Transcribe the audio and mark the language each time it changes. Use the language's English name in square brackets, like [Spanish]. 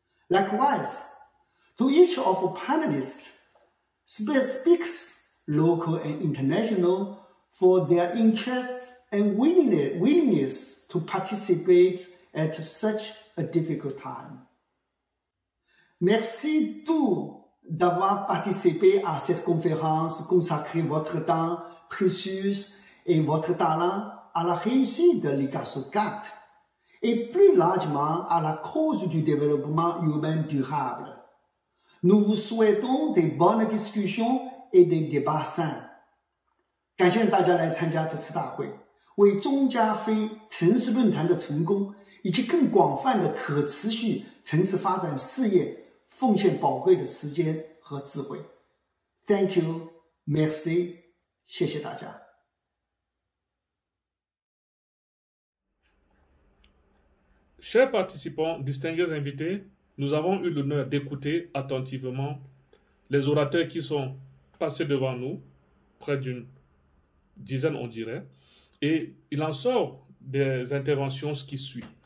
[English] Likewise, to each of the panelists, speaks local and international, for their interest and willingness to participate at such a difficult time. [French] Merci tous d'avoir participé à cette conférence, consacrer votre temps précieux et votre talent à la réussite de l'ICCASU 4 et plus largement à la cause du développement urbain durable. Nous vous souhaitons des bonnes discussions et des débats sains. [Chinese] 感谢大家来参加这次大会，为中加非城市论坛的成功以及更广泛的可持续城市发展事业奉献宝贵的时间和智慧。 [English] Thank you, [French] merci， [Chinese] 谢谢大家。 [French] Chers participants, distingués invités, nous avons eu l'honneur d'écouter attentivement les orateurs qui sont passés devant nous, près d'une dizaine on dirait, et il en sort des interventions ce qui suit.